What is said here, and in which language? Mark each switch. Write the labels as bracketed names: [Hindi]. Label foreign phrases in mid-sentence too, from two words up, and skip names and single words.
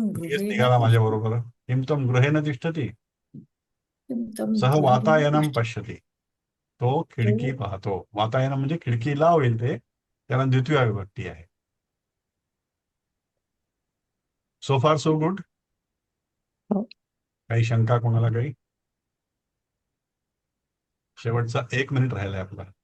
[Marathi] येस [Sanskrit] गृहे [Marathi] निघाला माझ्या बरोबर. [Sanskrit] किम तुम गृहे न तिष्ठती, किम त्वम सह गृहे वातायनम पश्यती, [Marathi] तो खिडकी पाहतो. वातायनम म्हणजे खिडकीला होईल ते, त्याला द्वितीय विभक्ती आहे. [English] so far so good. [Marathi] हो. काही शंका कोणाला? काही? शेवटचा 1 मिनिट राहिलाय आपला.